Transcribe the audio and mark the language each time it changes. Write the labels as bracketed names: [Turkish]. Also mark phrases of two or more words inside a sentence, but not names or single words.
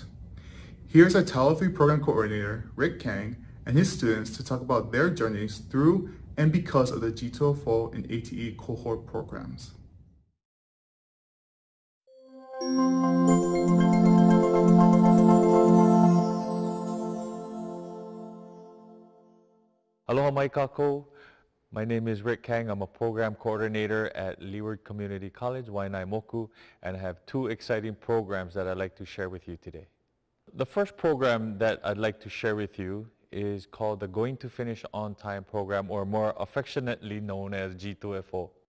[English] Here's our Title III Program Coordinator, Rick Kang, and his students to talk about their journeys through and because of the G2FO and ATE cohort programs. [Hawaiian] Aloha mai kākou. [English] My name is Rick Kang. I'm a program coordinator at Leeward Community College, Waiʻanae Moku, and I have two exciting programs that I'd like to share with you today. The first program that I'd like to share with you is called the Going to Finish on Time program, or more affectionately known as G2FO.